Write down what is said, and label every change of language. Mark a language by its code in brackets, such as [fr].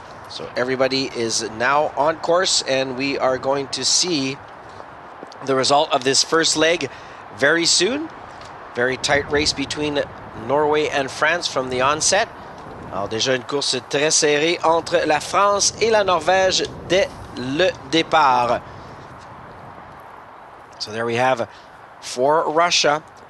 [en] So everybody is now on course, and we are going to see the result of this first leg very soon. Very tight race between Norway and France from the onset. [fr] Alors déjà une course très serrée entre la France et la Norvège dès le départ. [en] So there we have for Russia,